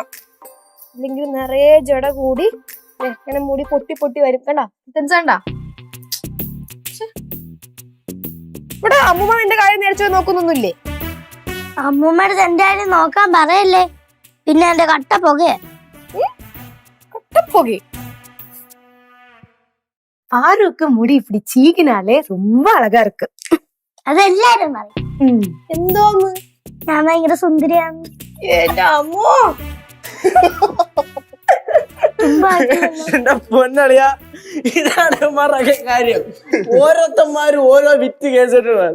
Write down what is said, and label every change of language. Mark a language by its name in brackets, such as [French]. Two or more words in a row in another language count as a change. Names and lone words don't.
[Malayalam] അല്ലെങ്കിൽ നിറയെ ജട കൂടി ഇങ്ങനെ മുടി പൊട്ടി പൊട്ടി വരും. കണ്ടാ? കണ്ടാ? ഇവിടെ അമ്മൂമ്മ എന്റെ കാര്യം നേരിച്ചു നോക്കുന്നൊന്നുമില്ലേ? അമ്മൂമ്മയുടെ എന്റെ കാര്യം നോക്കാൻ പറയല്ലേ. പിന്നെ എന്റെ കട്ട പുകയെ [Tamil] ஆருக்கு முடி இப்படி சீகினாலே ரொம்ப அழகா இருக்கு. [Malayalam] അതെല്ലാരും പറയും. എന്തോന്ന് ഞാൻ ഭയങ്കര സുന്ദരിയാണ്. എന്റെ അമ്മോ, എന്റെ പൊന്നളിയാ, ഇതാണ് മറക്കെ കാര്യം. ഓരോരുത്തന്മാരും ഓരോ വിറ്റ് കേസിട്ടാണ്.